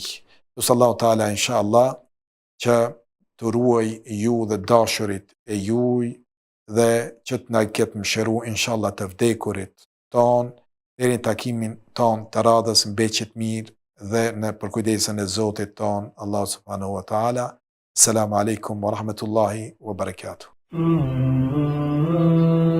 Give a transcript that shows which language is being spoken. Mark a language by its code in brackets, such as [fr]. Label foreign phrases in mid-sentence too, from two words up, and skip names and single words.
[sq] Lusallahu taala inshallah që të ruaj ju dhe dashurit e juj dhe që të na ketë mëshiru inshallah të vdekurit ton deri në takimin ton të radhës në beqet mirë dhe në përkujdesën e Zotit ton Allah [ar] سبحانه وتعالى. السلام عليكم ورحمة الله وبركاته.